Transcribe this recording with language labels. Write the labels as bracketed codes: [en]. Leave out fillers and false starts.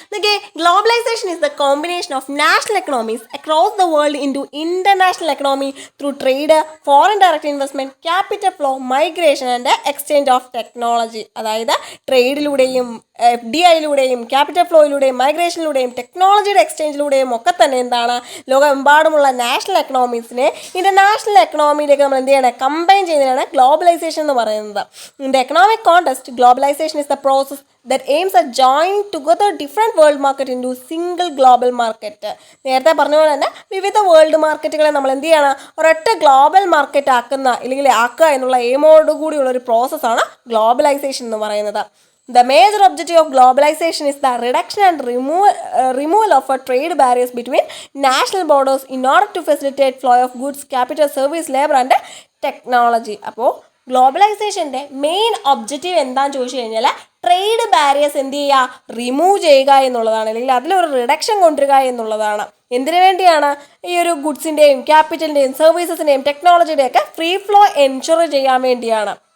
[en] Okay, globalization is the combination of national economies across the world into international economy through trade, foreign direct investment, capital flow, migration and exchange of technology. [ml] അതായത് ട്രേഡിലൂടെയും FDIയിലൂടെയും capital ഫ്ലോയിലൂടെയും മൈഗ്രേഷനിലൂടെയും ടെക്നോളജിയുടെ എക്സ്ചേഞ്ചിലൂടെയും ഒക്കെ തന്നെ എന്താണ്, ലോകമെമ്പാടുമുള്ള national എക്കണോമീസിനെ international എക്കണോമിയിലേക്ക് നമ്മൾ എന്ത് ചെയ്യണം, combine ചെയ്യുന്നതിനാണ് ഗ്ലോബലൈസേഷൻ എന്ന് പറയുന്നത്. [en] In the economic context globalization is the process that aims at joining together different world market into single global market. [ml] നേരത്തെ പറഞ്ഞ പോലെ തന്നെ വിവിധ വേൾഡ് മാർക്കറ്റുകളെ നമ്മൾ എന്ത് ചെയ്യണം, ഒരൊറ്റ ഗ്ലോബൽ മാർക്കറ്റ് ആക്കുക എന്നുള്ള എയിമോട് കൂടിയുള്ള ഒരു പ്രോസസ്സാണ് ഗ്ലോബലൈസേഷൻ എന്ന് പറയുന്നത്. [en] The major objective of globalization is the reduction and removal of trade barriers between national borders in order to facilitate flow of goods, capital, service, labor and technology. [ml] അപ്പോൾ ഗ്ലോബലൈസേഷൻ്റെ main objective എന്താണെന്ന് ചോദിച്ചു കഴിഞ്ഞാൽ trade barriers എന്ത് ചെയ്യുക, remove ചെയ്യുക എന്നുള്ളതാണ്, അല്ലെങ്കിൽ അതിലൊരു റിഡക്ഷൻ കൊണ്ടുവരിക എന്നുള്ളതാണ്. എന്തിനു വേണ്ടിയാണ്, ഈ ഒരു ഗുഡ്സിൻ്റെയും ക്യാപിറ്റലിൻ്റെയും സർവീസസിൻ്റെയും ടെക്നോളജിയുടെയൊക്കെ ഫ്രീ ഫ്ലോ എൻഷുർ ചെയ്യാൻ വേണ്ടിയാണ്.